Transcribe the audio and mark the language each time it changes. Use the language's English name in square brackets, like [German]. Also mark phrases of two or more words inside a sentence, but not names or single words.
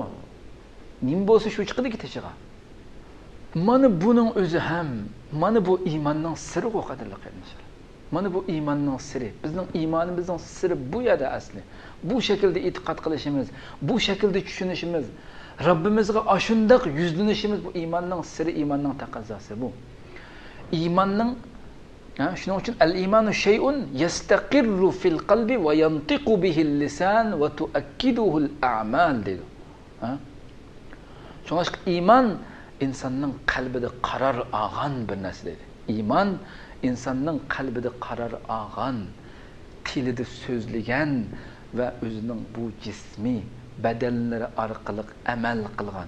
[Uzbek] Nima bo'lsa shu chiqadi ketishiga. Mana buning o'zi ham, mana bu iymonning siri qadrli qarindoshlar. Mana bu iymonning siri. Bizning iymonimizning siri bu yerda asli. Bu şekilde e'tiqod qilishimiz, bu şekilde tushunishimiz, Rabbimizga ashundaq yuzlanishimiz bu iymonning siri, iymonning taqozosi bu. Iymonning shuning uchun [Arabic] الإيمان شيء يستقر في القلب وينطق به اللسان وتؤكده الأعمال dedi. [Uzbek] Shuning uchun iymon insonning qalbida qaror olgan bir narsa dedi. Iymon insonning qalbida qaror olgan, tilida so'zlagan va o'zining bu jismi bedenleri orqali amal qilgan.